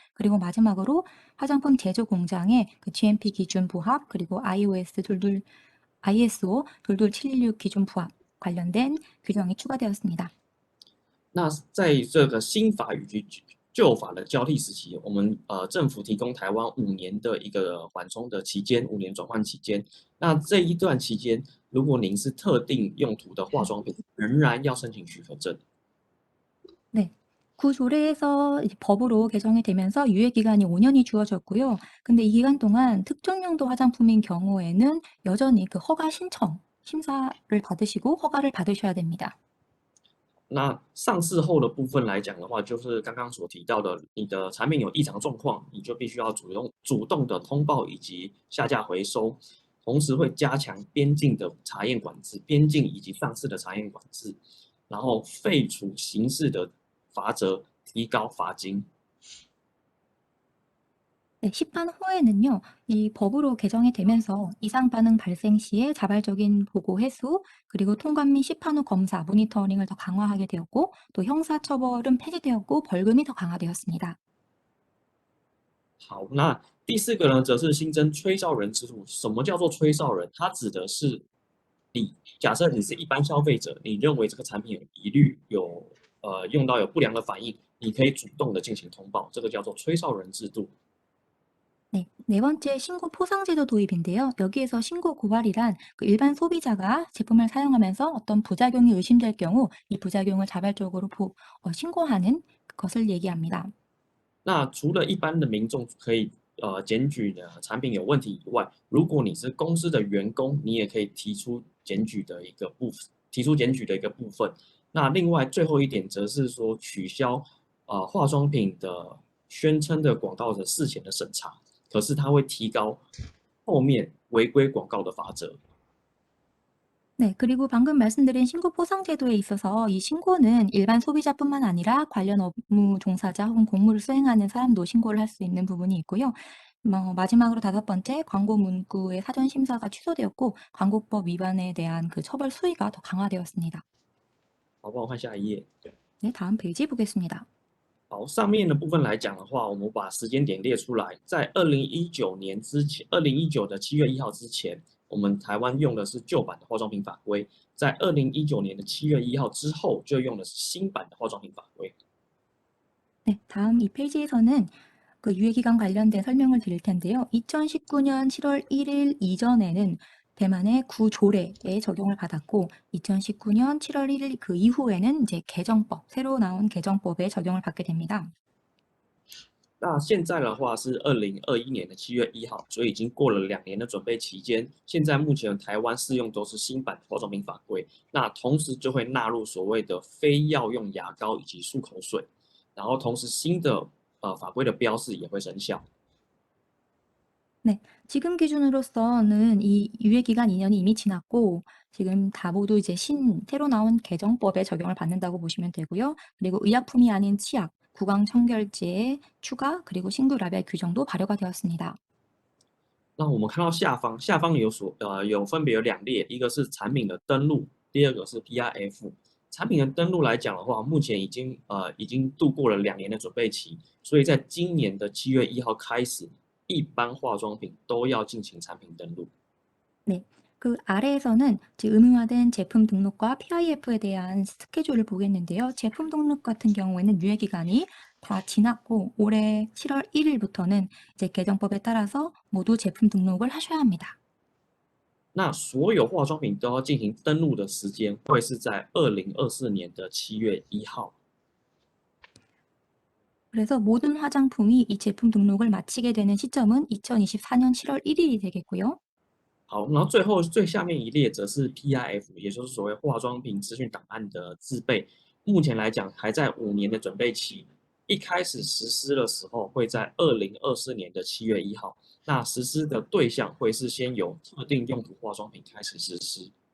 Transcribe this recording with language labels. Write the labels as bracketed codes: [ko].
[ko] 그리고 마지막으로 화장품 제조 공장의 그 GMP 기준 부합 그리고 ISO 22716 기준 부합 관련된 규정이 추가되었습니다. [zh] 那在这个新法与旧法的交替时期，我们政府提供台湾5年的一个缓冲的期间，5年转换期间。那这一段期间，如果您是特定用途的化妆品，仍然要申请许可证。 [ko] 네. 구조례에서 법으로 개정이 되면서 유예 기간이 5년이 주어졌고요. 근데 이 기간 동안 특정 용도 화장품인 경우에는 여전히 그 허가 신청, 심사를 받으시고 허가를 받으셔야 됩니다. [zh] 那上市后的部分来讲的话，就是刚刚所提到的，你的产品有异常状况，你就必须要主动的通报以及下架回收，同时会加强边境的查验管制，边境以及上市的查验管制，然后废除刑事的罚则，提高罚金。 [ko] 네, 시판 후에는요, 이 법으로 개정이 되면서 이상 반응 발생 시에 자발적인 보고 회수, 그리고 통관 및 시판 후 검사, 모니터링을 더 강화하게 되었고, 또 형사처벌은 폐지되었고, 벌금이 더 강화되었습니다. [zh] 好，那第四个呢，则是新增吹哨人制度。什么叫做吹哨人？它指的是假设你是一般消费者，你认为这个产品有疑虑，用到有不良的反应，你可以主动的进行通报，这个叫做吹哨人制度。 [ko] 네, 네 번째 신고 포상제도 도입인데요. 여기에서 신고 고발이란 그 일반 소비자가 제품을 사용하면서 어떤 부작용이 의심될 경우 이 부작용을 자발적으로 신고하는 것을 얘기합니다. [zh] 那除了一般的民众可以检举的产品有问题以外，如果你是公司的员工，你也可以提出检举的一个提出检举的一个部分。那另外最后一点则是说取消化妆品的宣称的广告的事前的审查，可是它会提高后面违规广告的罚则。 [ko] 네, 그리고 방금 말씀드린 신고 포상 제도에 있어서 이 신고는 일반 소비자뿐만 아니라 관련 업무 종사자 혹은 공무를 수행하는 사람도 신고를 할 수 있는 부분이 있고요. 마지막으로 5번째, 광고 문구의 사전 심사가 취소되었고 광고법 위반에 대한 그 처벌 수위가 더 강화되었습니다. [zh] 好，帮我看下一页。 [ko] 네, 다음 페이지 보겠습니다. [zh] 好，上面的部分来讲的话，我们把时间点列出来，在2019年之前，2019的7月1号之前，我们台湾用的是旧版的化妆品法规，在2019年的7月1号之后，就用的是新版的化妆品法规。 [ko] 네, 다음 이 페이지에서는 그 유예기간 관련된 설명을 드릴 텐데요. 2019년 7월 1일 이전에는 대만의 구조례에 적용을 받았고 2019년 7월 1일 그 이후에는 이제 개정법, 새로 나온 개정법에 적용을 받게 됩니다. [zh] 那现在的话是2021年的7月1号，所以已经过了2年的准备期间。现在目前台湾适用都是新版化妆品法规，那同时就会纳入所谓的非药用牙膏以及漱口水，然后同时新的法规的标示也会生效。 [ko] 네, 지금 기준으로서는 이 유예기간 2년이 이미 지났고 지금 다 모두 이제 새로 나온 개정법에 적용을 받는다고 보시면 되고요. 그리고 의약품이 아닌 치약, 구강 청결제 추가 그리고 신규 라벨 규정도 발효가 되었습니다. [zh] 那我们看到下方分别有2列，一个是产品的登录，第二个是 PRF。产品的登录来讲的话，目前已经度过了2年的准备期，所以在今年的7月1号开始，一般化妆品都要进行产品登录。 [ko] 네, 그 아래에서는 지금 의무화된 제품 등록과 PIF에 대한 스케줄을 보겠는데요. 제품 등록 같은 경우에는 유예기간이 다 지났고 올해 7월 1일부터는 이제 개정법에 따라서 모두 제품 등록을 하셔야 합니다. [zh] 那所有化妆品都要进行登录的时间会是在2024年的7月1号。 [ko] 그래서 모든 화장품이 이 제품 등록을 마치게 되는 시점은 2024년 7월 1일이 되겠고요. [zh] 好，然后最下面一列则是 PIF， 也就是所谓化妆品资讯档案的制备。目前来讲还在5年的准备期，一开始实施的时候会在2024年的7月1号。那实施的对象会是先由特定用途化妆品开始实施。